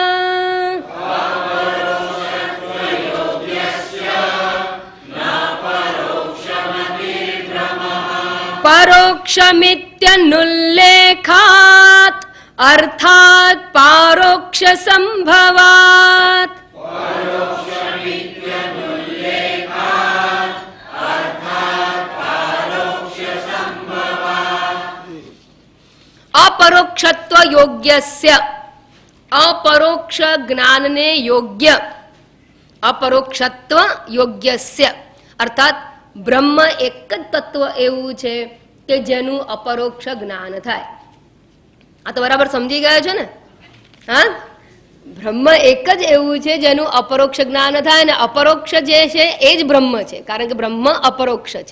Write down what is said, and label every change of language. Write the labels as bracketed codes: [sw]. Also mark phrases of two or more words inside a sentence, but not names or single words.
[sa] परोक्षमित्यनुल्लेखात् अर्थात् पारोक्ष संभवात् अपरोक्षत्व योग्यस्य, अपरोक्ष [gu] જ્ઞાનને યોગ્ય, [sa] अपरोक्षत्व योग्यस्य अर्थात [gu] બ્રહ્મ એક જ તત્વ એવું છે કે જેનું અપરોક્ષ જ્ઞાન થાય. આ તો બરાબર સમજી ગયા છો ને? હા, બ્રહ્મ એક જ એવું છે જેનું અપરોક્ષ જ્ઞાન થાય, ને અપરોક્ષ જે છે એ જ બ્રહ્મ છે, કારણ કે બ્રહ્મ અપરોક્ષ છે.